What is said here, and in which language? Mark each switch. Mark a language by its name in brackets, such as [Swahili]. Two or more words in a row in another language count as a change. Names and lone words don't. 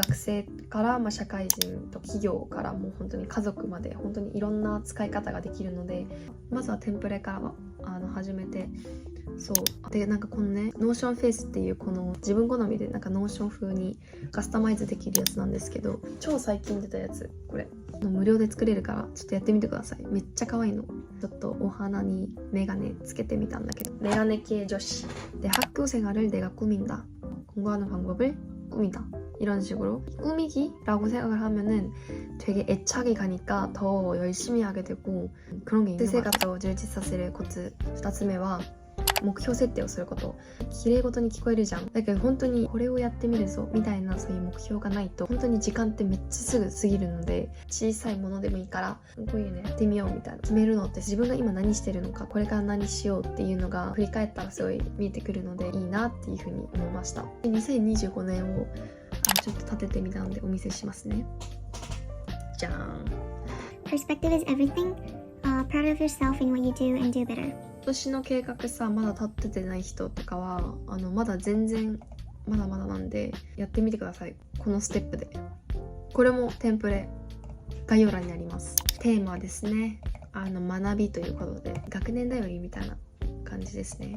[Japanese] 学生から社会人と企業からもう本当に家族まで本当にいろんな使い方ができるので、まずはテンプレから始めてそうで、なんかこのねノーションフェイスっていうこの自分好みでなんかノーション風にカスタマイズできるやつなんですけど、超最近出たやつ、これ無料で作れるからちょっとやってみてください。めっちゃ可愛いの。ちょっとお花にメガネつけてみたんだけど、레아네系女子で [Korean] 학교생활을 내가 꾸민다, 공부하는 방법을 꾸민다, 이런 식으로 꾸미기라고 생각을 하면은 되게 애착이 가니까 더 열심히 하게 되고 그런 게 있는 것 같아요. [Japanese] 充実させるコツ2つ目は目標設定をすること。綺麗事に聞こえるじゃん。だけど本当にこれをやってみるぞみたいなそういう目標がないと本当に時間ってめっちゃすぐ過ぎるので、小さいものでもいいからこういうねやってみようみたいな決めるのって自分が今何してるのか、これから何しようっていうのが振り返ったらすごい見えてくるのでいいなっていうふうに思いました。で2025年をちょっと立ててみたのでお見せしますね。じゃーん。 [English] Perspective is everything. Proud of yourself in what you do and do better. [Japanese] 今年の計画さまだ立ててない人とかはまだ全然まだまだなんでやってみてください。このステップで。これもテンプレ概要欄にあります。テーマはですね学びということで学年だよりみたいな感じですね。